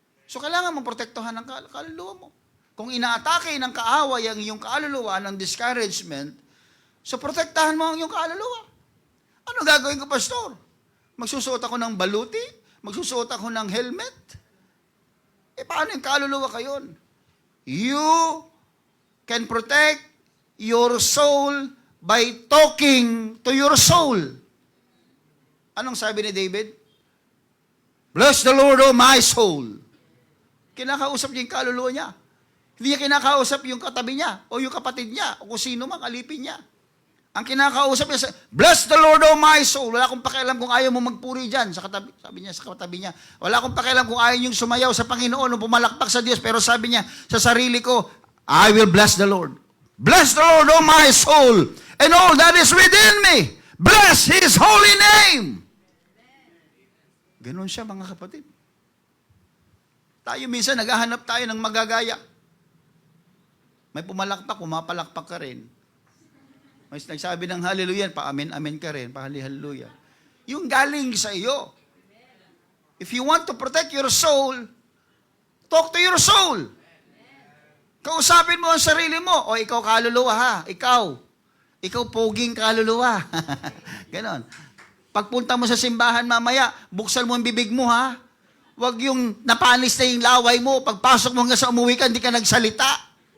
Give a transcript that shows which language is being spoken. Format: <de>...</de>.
<tl>So kailangan mong protektuhan ng kaluluwa mo. Kung inaatake ng kaaway ang iyong kaluluwa ng discouragement, so protektahan mo ang iyong kaluluwa. Ano gagawin ko, Pastor? Magsusuot ako ng baluti? Magsusuot ako ng helmet? Paano yung kaluluwa kayon?</tl> <en>You can protect your soul by talking to your soul.</en> <tl>Anong sabi ni David?</tl> <en>Bless the Lord, oh my soul.</en> <tl>Kinakausap niya yung kaluluwa niya. Hindi niya kinakausap yung katabi niya, o yung kapatid niya, o kung sino mang alipin niya. Ang kinakausap niya,</tl> <en>bless the Lord, oh my soul.</en> <tl>Wala akong pakialam kung ayaw mo magpuri dyan. Sabi niya sa katabi niya, wala akong pakialam kung ayaw niyong sumayaw sa Panginoon o pumalakpak sa Diyos. Pero sabi niya sa sarili ko,</tl> <en>I will bless the Lord. Bless the Lord, oh my soul, and all that is within me. Bless His holy name.</en> <tl>Ganon siya, mga kapatid. Tayo minsan, naghahanap tayo ng magagaya. May pumalakpak, pumapalakpak ka rin. May nagsabi ng hallelujah, pa-amen-amen ka rin, pa-hallelujah. Yung galing sa iyo.</tl> <en>If you want to protect your soul, talk to your soul.</en> <tl>Kausapin mo ang sarili mo. O ikaw kaluluwa ha, ikaw poging kaluluwa. Ganon. Pagpunta mo sa simbahan mamaya, buksan mo ang bibig mo ha. Huwag yung napanis na yung laway mo. Pagpasok mo hanggang sa umuwi ka, hindi ka nagsalita.</tl>